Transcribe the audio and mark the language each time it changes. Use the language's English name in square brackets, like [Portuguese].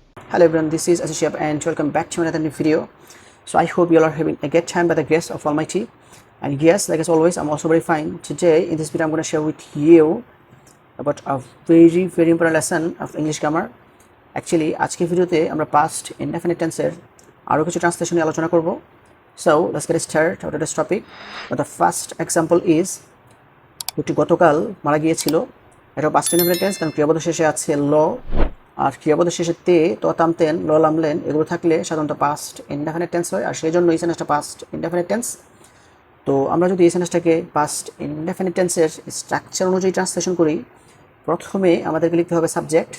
[English] Hello everyone, this is Shihab and welcome back to another new video. So I hope you all are having a good time by the grace of Almighty. And yes, like as always, I'm also very fine. Today in this video I'm going to share with you about a very important lesson of English grammar. [Bangla] Actually, আজকে ভিডিওতে আমরা past indefinite tense-এর আরো কিছু translation নিয়ে আলোচনা করব. [English] So let's get started with today's topic. But the first example is [Bangla] লোকটি গতকাল মারা গিয়েছিল. এটা past indefinite tense কারণ ক্রিয়াপদের শেষে আছে ল আর ক্রিয়াপদের শেষে তে তো তামতেন ল লামলেন এগুলো থাকলে সাধারণত পাস্ট ইনডেফিনিট টেন্স হয় আর সেই জন্য এই সেন্টেন্সটা পাস্ট ইনডেফিনিট টেন্স। তো আমরা যদি এই সেন্টেন্সটাকে পাস্ট ইনডেফিনিট টেন্সের স্ট্রাকচার অনুযায়ী ট্রান্সলেশন করি, প্রথমে আমাদেরকে লিখতে হবে সাবজেক্ট।